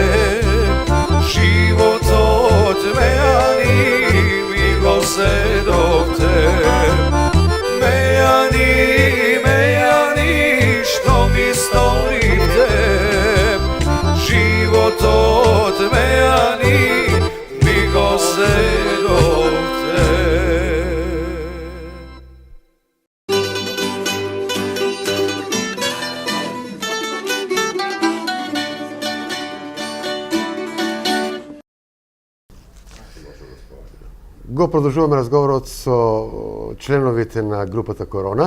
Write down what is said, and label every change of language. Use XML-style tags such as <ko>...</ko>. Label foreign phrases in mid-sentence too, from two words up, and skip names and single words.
<mk>Живот од механи ми го зедовте. Механи, механи, што ми сторивте? Живот од механи ми го зедовте. Го продолжуваме разговорот со членовите на групата Корона.</mk>